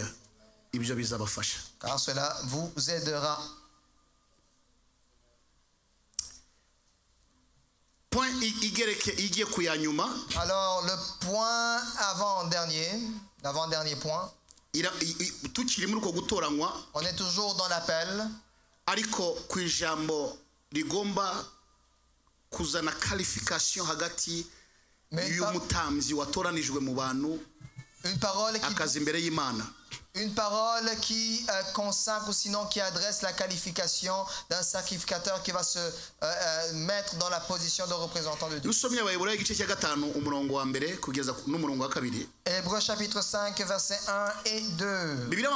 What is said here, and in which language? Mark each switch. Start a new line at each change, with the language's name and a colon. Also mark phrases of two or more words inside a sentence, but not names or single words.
French: Car cela vous aidera. Alors le point l'avant-dernier point, on est toujours dans l'appel.
Kinyarwanda: Ariko ku ijambo rigomba kuzana qualification hagati y'umutambyi watoranijwe mu bantu akazi imbere y'Imana.
French: Une parole qui consacre ou sinon qui adresse la qualification d'un sacrificateur qui va se mettre dans la position de représentant de Dieu. Hébreux chapitre 5 versets 1 et 2.